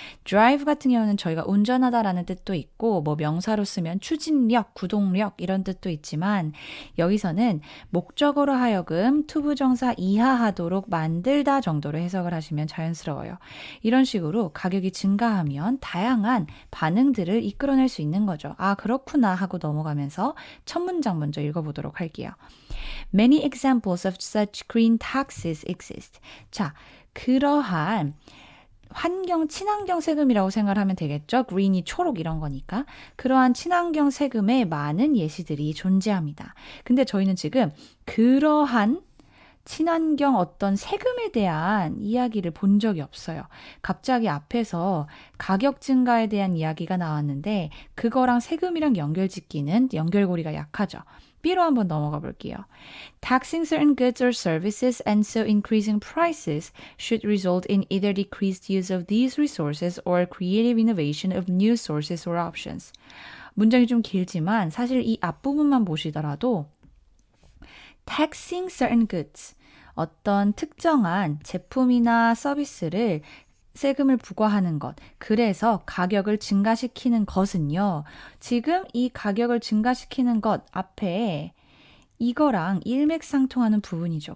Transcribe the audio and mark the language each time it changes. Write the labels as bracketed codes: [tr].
[ko] drive 같은 경우는 저희가 운전하다라는 뜻도 있고 뭐 명사로 쓰면 추진력, 구동력 이런 뜻도 있지만 여기서는 목적으로 하여금 to 부정사 이하하도록 만들다 정도로 해석을 하시면 자연스러워요. 이런 식으로 가격이 증가하면 다양한 반응들을 이끌어낼 수 있는 거죠. 그렇구나 하고 넘어가면서 첫 문장 먼저 읽어보도록 할게요. [en] Many examples of such green taxes exist. [ko] 자, 그러한 친환경 세금이라고 생각을 하면 되겠죠. green이 초록 이런 거니까. 그러한 친환경 세금의 많은 예시들이 존재합니다. 근데 저희는 지금 그러한 친환경 어떤 세금에 대한 이야기를 본 적이 없어요. 갑자기 앞에서 가격 증가에 대한 이야기가 나왔는데 그거랑 세금이랑 연결짓기는 연결고리가 약하죠. B로 한번 넘어가 볼게요. [en] Taxing certain goods or services and so increasing prices should result in either decreased use of these resources or creative innovation of new sources or options. [ko] 문장이 좀 길지만 사실 이 앞부분만 보시더라도 [en] taxing certain goods, [ko] 어떤 특정한 제품이나 서비스를 세금을 부과하는 것, 그래서 가격을 증가시키는 것은요. 지금 이 가격을 증가시키는 것 앞에 이거랑 일맥상통하는 부분이죠.